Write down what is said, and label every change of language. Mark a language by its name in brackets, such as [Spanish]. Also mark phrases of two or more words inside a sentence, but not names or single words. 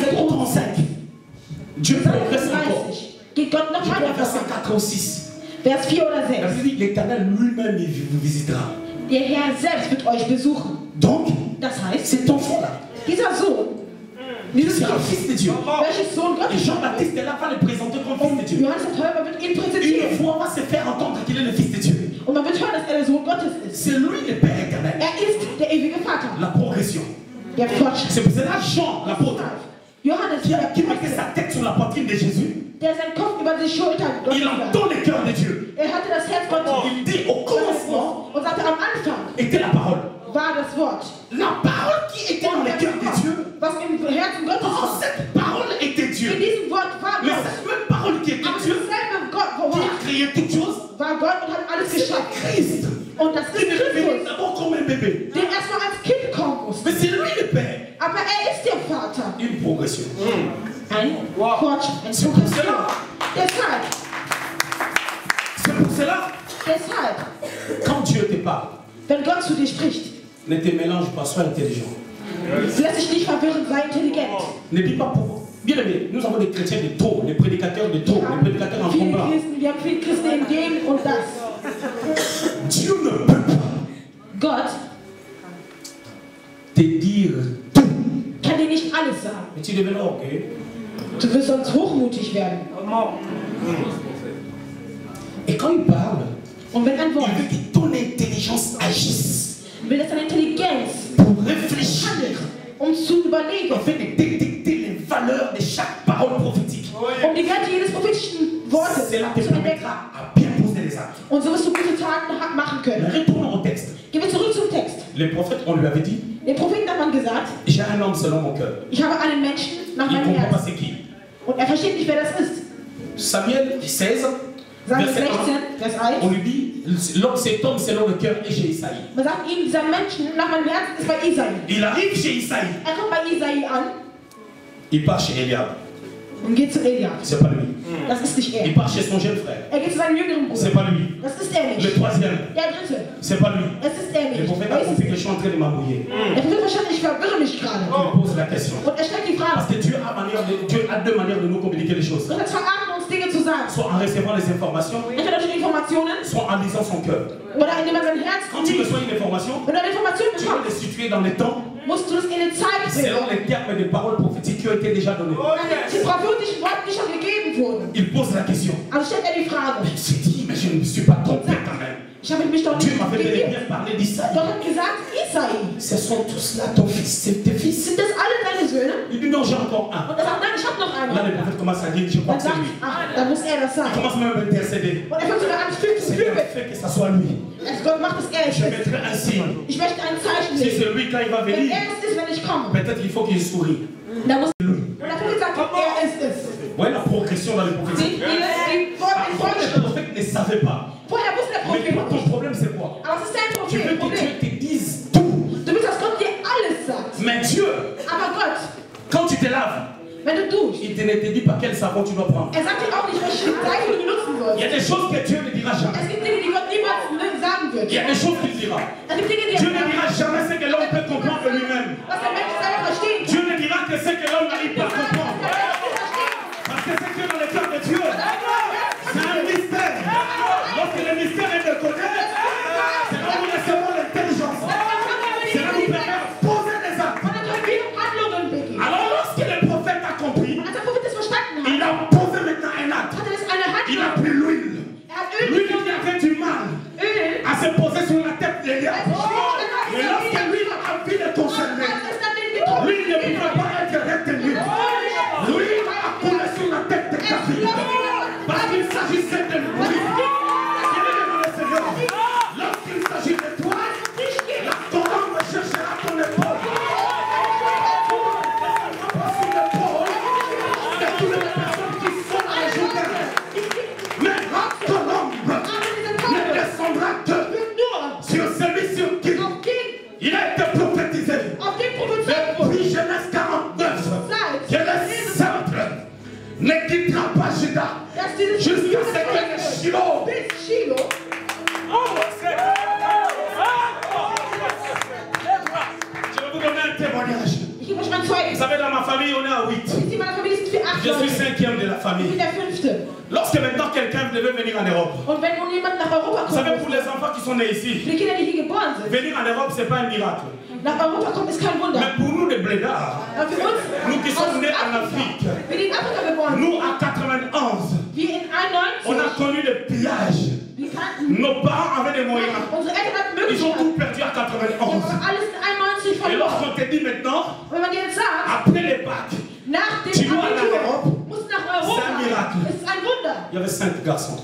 [French] les 35, Dieu progresse encore. [German] 30 geht Gott noch [French] Je [German] weiter [French] crois verset [German] voran. [French] 4 ou 6. [German] Vers 4 oder [French] La [German] 6. [French] Bible dit, l'Éternel lui-même il vous visitera. [German] Der Herr selbst wird euch besuchen. [French] Donc, [German] Das heißt, [French] cet enfant-là, [German] dieser Sohn, dieses [French] c'est un [German] Kind, [French] fils de Dieu. [German] welches Sohn [French] Et [German] Gottes [French] Jean-Baptiste est là, va le présenter comme fils de Dieu. [German] Johannes der Täufer wird ihn [French] Une [German] präsentieren. [French] fois, on va se faire entendre qu'il est le fils de Dieu. [German] Und man wird hören, dass er der Sohn Gottes ist. [French] C'est lui le Père éternel. [German] Er ist der ewige Vater. [French] La progression. [German] Der Fortschritt. [French] C'est pour cela Jean, l'apôtre, [German] Johannes, [French] qui mettait sa tête sur la poitrine de Jésus, [German] der seinen Kopf über die Schulter Gottes [French] il [German] hat. [French] entend le cœur de Dieu. [German] Er hatte das Herz Gottes. [French] Il dit au commencement [German] Und sagte, am Anfang [French] était la parole. [German] war das Wort. [French] La parole qui était dans le cœur de Dieu. [German] Was im Herzen Gottes [French] Oh, [German] war. [French] cette parole était [German] In [French] Dieu. [German] diesem Wort war [French] Mais [German] Gott. [French] cette même parole qui était [German] Aber [French] Dieu, [German] dasselbe Gott [French] qui [German] war [French] a créé toutes choses, [German] war Gott und hat alles [French] c'est [German] geschaffen. [French] Christ. [German] Und das [French] Il [German] ist [French] est venu [German] Christus, [French] d'abord comme un bébé. [German] der erstmal als Kind kommen muss. [French] Mais c'est lui le Père. [German] Aber er ist der Vater. [French] Une progression. [German] Ein Fortschritt, ein [French] C'est pour [German] Progression. [French] cela. [German] Deshalb, [French] C'est pour cela, quand Dieu te parle, [German] wenn Gott zu dir spricht, [French] ne te mélange pas, sois intelligent. [German] lass dich nicht verwirren, sei intelligent. [French] Ne dis pas pourquoi. Bien aimé, nous avons des chrétiens de trop, des prédicateurs de trop, des prédicateurs en [German] Viele [French] combat. [German] Christen, wir haben viele Christen in dem und das. [French] Dieu ne peut pas [German] Gott [French] te dire tout. [German] kann dir nicht alles sagen. [French] Et tu deviendras orgueilleux. [German] Du wirst sonst hochmutig werden. [French] Et quand il parle, [German] Und wenn ein Wort, [French] il veut que ton intelligence agisse [German] will, dass deine Intelligenz [French] pour réfléchir, [German] zu überlegen, [French] afin de détecter les valeurs de chaque parole prophétique. [German] Die Werte jedes prophetischen Wortes [French] Cela te [German] zu entdecken. [French] permettra à bien poser les actes. [German] Und so wirst du gute Taten machen können. [French] Retournons au texte. [German] Gehen wir zurück zum Text. [French] Les prophètes, on lui avait dit, [German] Den Propheten hat man gesagt, [French] j'ai un homme selon mon cœur. [German] ich habe einen Menschen nach [French] Il ne [German] meinem [French] comprend pas [German] Herzen. [French] c'est qui. [German] Und er versteht nicht, wer das ist. [French] Samuel 16, [German] Samuel [French] verset [German] 16, [French] 1, [German] Vers [French] on [German] 1. [French] lui dit, cet homme selon le cœur est chez Isaïe. [German] Man sagt ihm, dieser Menschen nach meinem Herzen ist bei Isai. [French] Il arrive chez Isaïe, [German] Er kommt bei Isai an [French] il part chez Eliab. [German] und geht zu Eliab. [French] C'est pas lui. [German] Das ist nicht [French] Il [German] er. [French] part chez son jeune frère. [German] Er geht zu seinem jüngeren [French] C'est [German] Bruder. [French] pas lui. [German] Das ist er [French] Le [German] nicht. [French] troisième, [German] Der dritte. [French] c'est pas lui. [German] Das ist er [French] Le [German] nicht. [French] prophète a [German] Wer ist [French] compris que [German] es? [French] je suis en train de m'embrouiller. [German] Der Prophet wahrscheinlich, ich verwirre mich gerade. [French] Il pose la question. [German] Und er stellt die [French] Parce [German] Frage. [French] que Dieu a deux manières de nous communiquer les choses. [German] Gott hat zwei Arten, uns Dinge zu sagen. [French] Soit en recevant les informations, [German] Entweder durch Informationen [French] soit en lisant son cœur. [German] oder indem man sein Herz [French] Quand tu [German] liest. [French] reçois une information, [German] Wenn du eine Information [French] tu dois les [German] bekommst, [French] situer dans le temps [German] musst du es in eine Zeit [French] selon [German] bringen. [French] les termes des paroles prophétiques qui ont été déjà données. [German] Die prophetischen Worte, die schon gegeben wurden. [French] Il pose la question. [German] Also stellt er die Frage. [French] Il s'est dit, mais je ne me suis pas trompé quand même. [German] Ich habe mich doch [French] Dieu [German] nicht [French] m'avait bel et [German] gegeben. [French] bien parlé d'Isaïe. [German] Gott hat gesagt, Isai. [French] Ce sont tous là ton fils, c'est tes fils. [German] Sind das alle deine Söhne? [French] Il dit non, j'ai encore un. [German] Und er sagt, nein, ich habe noch [French] Là, [German] einen. [French] le prophète commence à dire, je crois [German] Dann [French] que c'est [German] sagt, [French] lui. [German] dann muss er das [French] Il [German] sein. [French] commence même à intercéder. [German] Und er fängt sogar an, Stück zu [French] C'est [German] führen. [French] le fait que ça soit lui. [German] Gott macht es er [French] Je [German] ist. [French] mettrai un signe. [German] Ich möchte ein Zeichen [French] Si [German] legen. [French] c'est lui quand il va [German] Wenn [French] venir, [German] er es ist, wenn ich komme, [French] peut-être il faut qu'il sourie. [German] dann muss und der Prophet sagt, er ist es. [French] Voyez la progression dans les prophéties. [German] Die [French] Le [German] Fortschritt. [French] prophète ne savait pas. [German] Vorher wusste der [French] Mais [German] Prophet [French] toi, [German] noch [French] ton [German] nicht. [French] problème, c'est quoi? [German] Aber es ist dein [French] Tu veux que [German] Problem. [French] Dieu te dise tout. [German] Du willst, dass Gott dir alles sagt. [French] Mais Dieu, [German] Aber Gott, [French] quand tu te laves, [German] wenn du duschst, [French] il ne te dit pas quel savon tu dois prendre. [German] er sagt dir auch nicht, welche Seife du benutzen [French] Il y [German] sollst. [French] a des choses que Dieu ne dira jamais. [German] Es gibt Dinge, die Gott niemals sagen wird. [French] Il y a des choses qu'il dira. [German] Es gibt Dinge, die [French] Dieu ne dira jamais ce que l'homme peut comprendre de lui-même. [German] was der Mensch selber verstehen kann. [French] Dieu ne dira que ce que l'homme n'arrive pas à comprendre. Parce que c'est que dans le cœur de Dieu, c'est un mystère. Lorsque le mystère est de connaître, c'est là où nous recevons l'intelligence. C'est là où nous permet de poser des actes. [German] Und dann können wir Handlungen begehen. [French] Alors lorsque le prophète a compris, [German] Und als der Prophet das verstanden hat, [French] il a posé maintenant un acte. [German] hat er das eine [French] Il a [German] Handlung. [French] pris l'huile. [German] Er hat Öl [French] L'huile [German] genommen. [French] qui avait du mal [German] Öl. [French] à se poser sur la tête d'Eliab. Mais lorsque l'huile a envie de concerner, [German] Als es dann den getroffen [French] l'huile ne pouvait pas être retenue. L'huile a coulé sur la tête de David. Parce qu'il s'agissait de lui. Bien-aimé dans le Seigneur, lorsqu'il s'agit de toi, la colombe cherchera ton épaule. Pas sur l'épaule de toutes les personnes qui sont à la journée. Mais la colombe ne descendra que sur celui sur qui [German] auf den, [French] il a été prophétisé. [German] auf den Prophet [French] Depuis Genèse 49, que le centre ne quittera pas Juda [German] dass dieses [French] jusqu'à ce que le Shiloh. [German] bis Shiloh, [French] Je vais vous donner un témoignage. [German] ich gebe euch mein [French] Vous [German] Zeugnis. [French] savez, dans ma famille, on est à 8. [German] Wisst ihr, in meiner Familie sind wir 8 [French] Je suis [German] Leute. [French] cinquième de la [German] Ich [French] famille. [German] bin der 5. [French] Lorsque maintenant quelqu'un devait venir en Europe, [German] Und wenn nun jemand nach Europa [French] vous savez, [German] kommt, [French] pour les enfants qui sont nés ici, [German] für die Kinder, die hier geboren sind, [French] venir en Europe, ce n'est pas un miracle. [German] nach Europa kommt, ist kein Wunder. [French] Mais pour nous, les blédards, [German] Aber für uns, [French] nous qui sommes [German] aus [French] nés en Afrique, [German] wir die in Afrika geboren sind, [French] nous à 91, [German] wir in [French] on a [German] 91, [French] connu le pillage. [German] wir kannten, [French] Nos parents avaient des moyens. [German] unsere Eltern hatten [French] Ils ont [German] Möglichkeiten. [French] tout perdu à [German] Wir [French] 91. [German] haben alles in 91 [French] Et [German] verloren. [French] lorsqu'on te dit maintenant, [German] Wenn man dir jetzt sagt, [French] après les bacs, [German] nach dem [French] Tu dois aller en [German] Abitur [French] Europe. [German] musst du nach [French] C'est un [German] Europa. [French] miracle. [German] Es ist ein Wunder. [French] il y avait 5 garçons.